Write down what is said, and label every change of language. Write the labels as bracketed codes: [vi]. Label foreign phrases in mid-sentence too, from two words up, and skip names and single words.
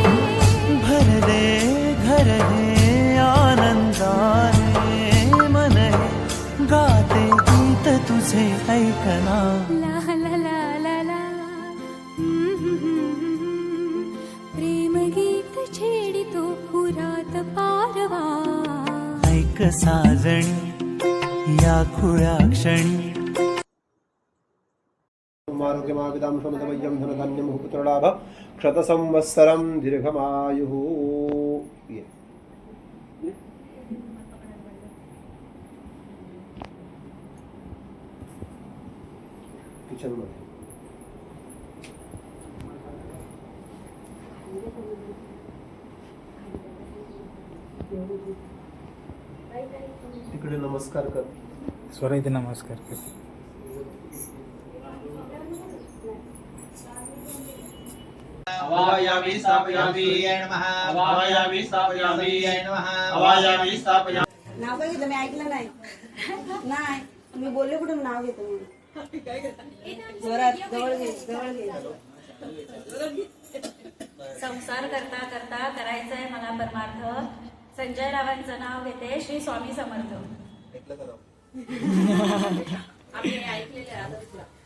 [mr] भरले घर हे आनंदाने मन हे गाते गीत तुझे ऐकना. ला ला ला ला ला प्रेम गीत छेडितो पुरात पारवा. ऐक साजणी या खुळ्या क्षणी. [sa] आरोग्यमाविदां समदवयं धनधान्यं पुत्रलाभ क्षतसंवत्सरं दीर्घमायुः. [mr] किचनमध्ये तिकडे नमस्कार कर. स्वरा इथे नमस्कार कर. [sa] अवायामि स्थापयामि नमः. अवायामि स्थापयामि नमः. अवायामि स्थापयामि. [mr] नाव काय घेतलं मी ऐकलं नाही. नाही मी बोलले कुठून नाव घेतो म्हणून. जोरात जवळ घे जवळ घे. संसार करता करता करायचंय मला परमार्थ. संजय रावांचं नाव घेते. श्री स्वामी समर्थ. आम्ही ऐकलेले आहोत.